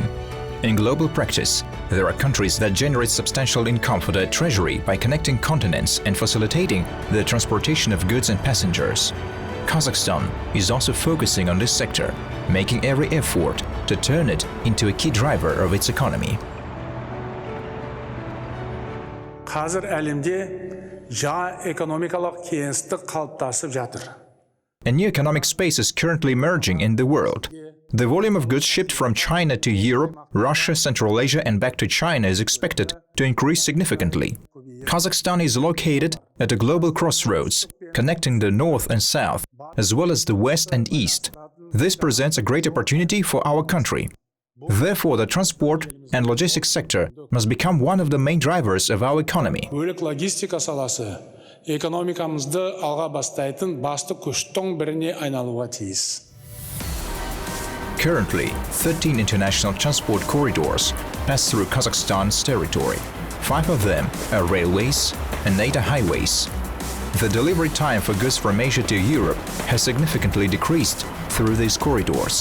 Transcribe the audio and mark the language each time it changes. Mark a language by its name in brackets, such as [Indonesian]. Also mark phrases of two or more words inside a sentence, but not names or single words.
[English] In global practice, there are countries that generate substantial income for their treasury by connecting continents and facilitating the transportation of goods and passengers. Kazakhstan is also focusing on this sector, making every effort to turn it into a key driver of its economy. [Kazakh] Қазір әлемде жаңа экономикалық кеңістік қалыптасып жатыр. [English] A new economic space is currently emerging in the world. The volume of goods shipped from China to Europe, Russia, Central Asia and back to China is expected to increase significantly. Kazakhstan is located at a global crossroads, connecting the north and south, as well as the west and east. This presents a great opportunity for our country. Therefore, the transport and logistics sector must become one of the main drivers of our economy. [Kazakh] Экономикамызды алға бастайтын басты күштің біріне айналуға тиіс. [English] Currently, 13 international transport corridors pass through Kazakhstan's territory. 5 of them are railways and 8 are highways. The delivery time for goods from Asia to Europe has significantly decreased through these corridors.